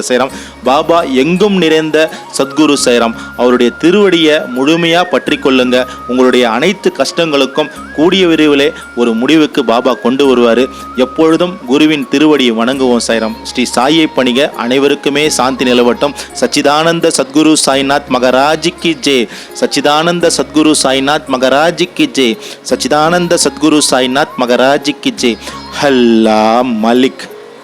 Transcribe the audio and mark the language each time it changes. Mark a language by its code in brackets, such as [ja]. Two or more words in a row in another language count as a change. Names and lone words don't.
[ta] சைராம் பாபா எங்கும் நிறைந்த சத்குரு சைராம். அவருடைய திருவடியை முழுமையாக பற்றி கொள்ளுங்க. உங்களுடைய அனைத்து கஷ்டங்களுக்கும் கூடிய விரைவிலே ஒரு முடிவுக்கு பாபா கொண்டு வருவார். எப்பொழுதும் குருவின் திருவடியை வணங்குவோம் சைராம். ஸ்ரீ சாயை பணிக. அனைவருக்குமே சாந்தி நிலவட்டும். [hi] सच्चिदानंद सद्गुरु साईनाथ महाराज की जय। सच्चिदानंद सद्गुरु साईनाथ महाराज की जय। सच्चिदानंद सद्गुरु साईनाथ महाराज की जय। हल्ला मलिक।